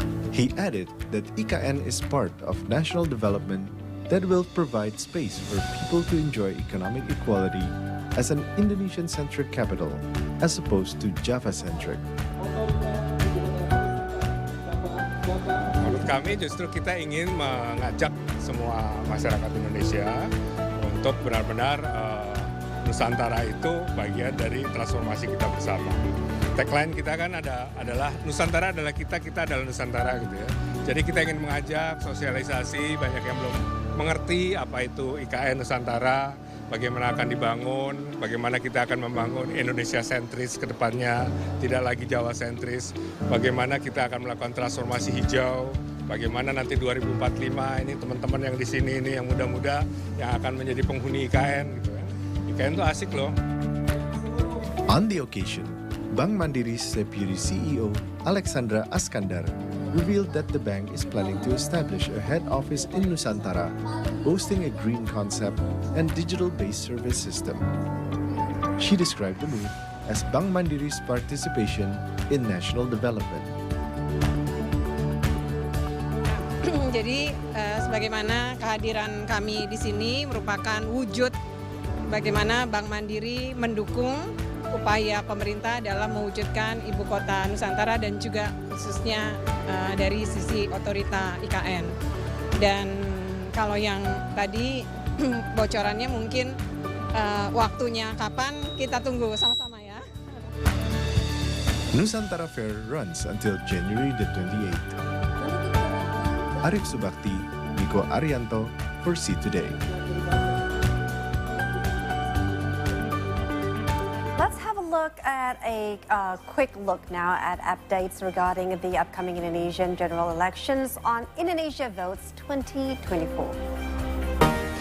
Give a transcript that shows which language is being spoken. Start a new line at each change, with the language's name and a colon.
English: He added that IKN is part of national development that will provide space for people to enjoy economic equality as an Indonesian-centric capital as opposed to Java-centric.
Indonesian: Menurut kami justru kita ingin mengajak semua masyarakat Indonesia untuk benar-benar Nusantara itu bagian dari transformasi kita bersama. Tagline kita kan adalah Nusantara adalah kita adalah Nusantara gitu ya. Jadi kita ingin mengajak sosialisasi, banyak yang belum mengerti apa itu IKN Nusantara, bagaimana akan dibangun, bagaimana kita akan membangun Indonesia sentris ke depannya, tidak lagi Jawa sentris, bagaimana kita akan melakukan transformasi hijau, bagaimana nanti 2045 ini teman-teman yang di sini ini yang muda-muda yang akan menjadi penghuni IKN gitu ya. IKN itu asik loh.
English: On the occasion, Bank Mandiri's Deputy CEO Alexandra Askandar revealed that the bank is planning to establish a head office in Nusantara, boasting a green concept and digital-based service system. She described the move as Bank Mandiri's participation in national development.
Indonesian: Jadi, sebagaimana kehadiran kami di sini merupakan wujud bagaimana Bank Mandiri mendukung upaya pemerintah dalam mewujudkan ibu kota Nusantara dan juga khususnya dari sisi otorita IKN. Dan kalau yang tadi bocorannya mungkin waktunya kapan kita tunggu sama-sama ya.
English: Nusantara Fair runs until January the 28th. Arif Subakti, Niko Arianto for See Today. Look at a quick look now at updates regarding the upcoming Indonesian general elections on Indonesia Votes 2024.